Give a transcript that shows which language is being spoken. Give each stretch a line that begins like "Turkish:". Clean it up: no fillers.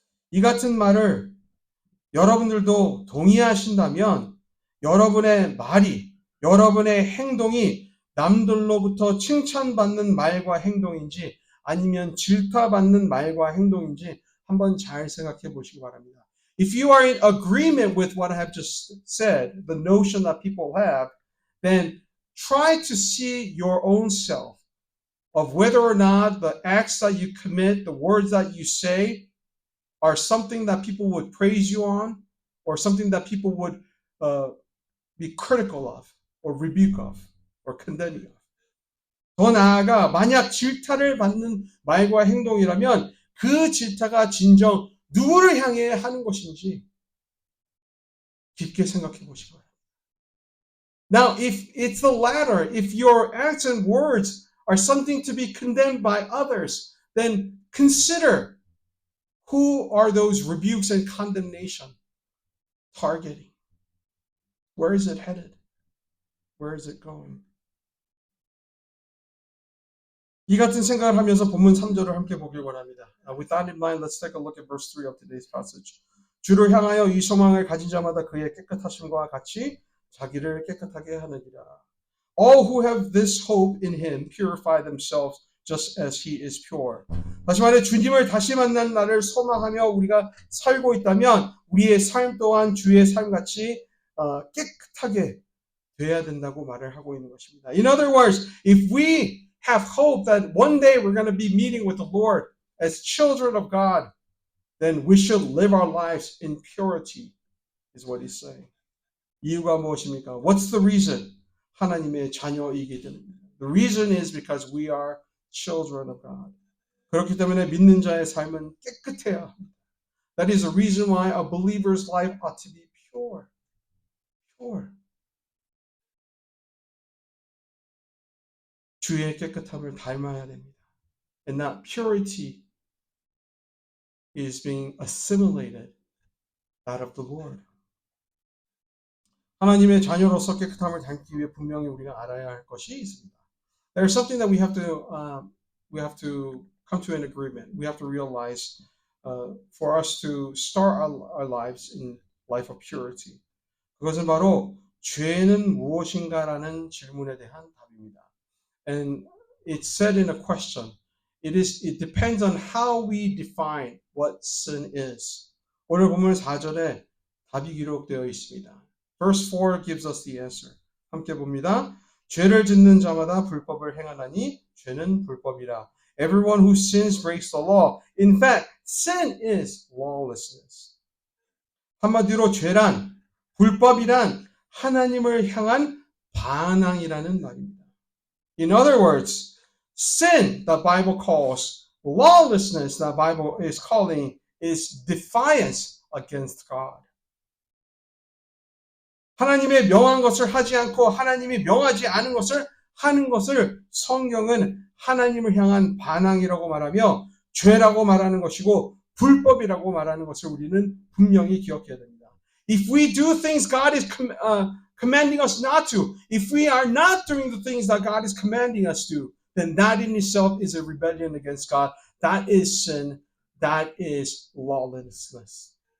Korean: 이 같은 말을 여러분들도 동의하신다면 여러분의 말이, 여러분의 행동이 남들로부터 칭찬받는 말과 행동인지 아니면 질타받는 말과 행동인지 한번 잘 생각해 보시기 바랍니다.
English: If you are in agreement with what I have just said, the notion that people have, then try to see your own self of whether or not the acts that you commit, the words that you say, are something that people would praise you on or something that people would be critical of or rebuke of or condemn you of.
Korean: 더 나아가 만약 질타를 받는 말과 행동이라면 그 질타가 진정 누구를 향해 하는 것인지 깊게 생각해 보시기 바랍니다.
English: Now, if it's the latter, if your acts and words are something to be condemned by others, then consider who are those rebukes and condemnation targeting? Where is it headed? Where is it going?
Korean: 이 같은 생각을 하면서 본문 3절을 함께 보길 원합니다.
English: With that in mind, let's take a look at verse 3 of today's passage.
Korean: 주를 향하여 이 소망을 가진 자마다 그의 깨끗하심과 같이 자기를 깨끗하게 하느니라.
English: All who have this hope in him purify themselves just as he is pure.
Korean: 다시 말해 주님을 다시 만난 날을 소망하며 우리가 살고 있다면 우리의 삶 또한 주의 삶같이 깨끗하게 돼야 된다고 말을 하고 있는 것입니다.
English: In other words, if we have hope that one day we're going to be meeting with the Lord as children of God, then we should live our lives in purity, is what he's saying.
Korean: 이유가 무엇입니까?
English: What's the reason?
Korean: 하나님의 자녀이기 때문입니다.
English: The reason is because we are children of God.
Korean: 그렇기 때문에 믿는 자의 삶은 깨끗해야 합니다.
English: That is the reason why a believer's life ought to be pure. Pure.
Korean: 주의 깨끗함을 닮아야 됩니다.
English: And that purity is being assimilated out of the Lord.
Korean: 하나님의 자녀로서 깨끗함을 닮기 위해 분명히 우리가 알아야 할 것이 있습니다.
English: There's something that we have to come to an agreement. We have to realize for us to start our lives in life of purity.
Korean: 그것은 바로 죄는 무엇인가라는 질문에 대한 답입니다.
English: And it's said in a question. It depends on how we define what sin is.
Korean: 오늘 보면 4절에 답이 기록되어 있습니다.
English: Verse 4 gives us the answer.
Korean: 함께 봅니다. 죄를 짓는 자마다 불법을 행하나니 죄는 불법이라.
English: Everyone who sins breaks the law. In fact, sin is lawlessness.
Korean: 한마디로 죄란, 불법이란 하나님을 향한 반항이라는 말입니다.
English: In other words, sin, the Bible calls, lawlessness, the Bible is calling, is defiance against God.
Korean: 하나님의 명한 것을 하지 않고 하나님이 명하지 않은 것을 하는 것을 성경은 하나님을 향한 반항이라고 말하며 죄라고 말하는 것이고 불법이라고 말하는 것을 우리는 분명히 기억해야 됩니다.
English: If we do things God is commanding us not to, if we are not doing the things that God is commanding us to, then that in itself is a rebellion against God. That is sin. That is lawlessness.